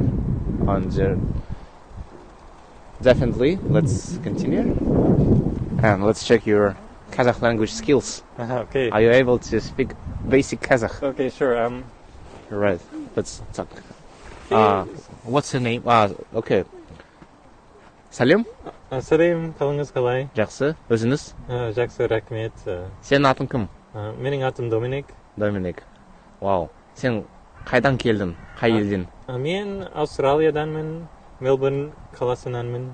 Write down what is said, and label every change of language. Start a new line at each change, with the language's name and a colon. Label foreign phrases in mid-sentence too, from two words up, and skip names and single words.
English: And definitely, let's continue. And let's check your Kazakh language skills. Okay. Are you able to speak basic Kazakh? Okay, sure. Right. Let's talk. Okay. What's your name? Okay. Салем.
Kazakh: Салем, қалыңыз қалай? Жақсы. Өзіңіз? Жақсы, рахмет. Сенің атың кім? Менің атым Доминик. Доминик. Вау. Сен қайдан келдің? Қай елден? Мен Аустралияданмын, Мельбурн қаласынанмын.